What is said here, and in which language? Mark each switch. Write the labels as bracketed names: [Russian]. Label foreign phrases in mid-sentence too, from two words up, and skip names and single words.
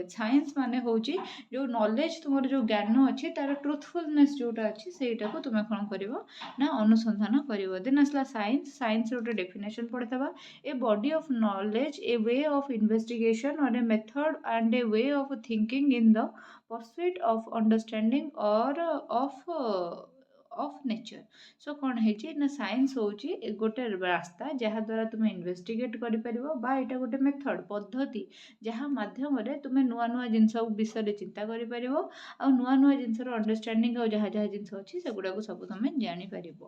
[Odia] ସାଇନ୍ସ ମାନେ ହେଉଛି ଯେଉଁ ନଲେଜ୍, ତୁମର ଯେଉଁ ଜ୍ଞାନ ଅଛି ତାର ଟ୍ରୁଥଫୁଲନେସ୍ ଯେଉଁଟା ଅଛି ସେଇଟାକୁ ତୁମେ କ'ଣ କରିବ ନା ଅନୁସନ୍ଧାନ କରିବ। ଦେନ୍ ଆସିଲା ସାଇନ୍ସ। ସାଇନ୍ସର ଗୋଟେ ଡେଫିନେସନ୍ ପଢ଼ିଦେବା, [English] a body of knowledge, a way of investigation or a method and a way of thinking in the pursuit of understanding or of nature। [Odia] ସୋ କ'ଣ ହେଇଛି ନା ସାଇନ୍ସ ହେଉଛି ଗୋଟେ ରାସ୍ତା ଯାହାଦ୍ୱାରା ତୁମେ ଇନଭେଷ୍ଟିଗେଟ୍ କରିପାରିବ, ବା ଏଇଟା ଗୋଟେ ମେଥଡ଼ ପଦ୍ଧତି ଯାହା ମାଧ୍ୟମରେ ତୁମେ ନୂଆ ନୂଆ ଜିନିଷ ବିଷୟରେ ଚିନ୍ତା କରିପାରିବ, ଆଉ ନୂଆ ନୂଆ ଜିନିଷର ଅଣ୍ଡରଷ୍ଟାଣ୍ଡିଂ ଆଉ ଯାହା ଯାହା ଜିନିଷ ଅଛି ସେଗୁଡ଼ାକୁ ସବୁ ତୁମେ ଜାଣିପାରିବ।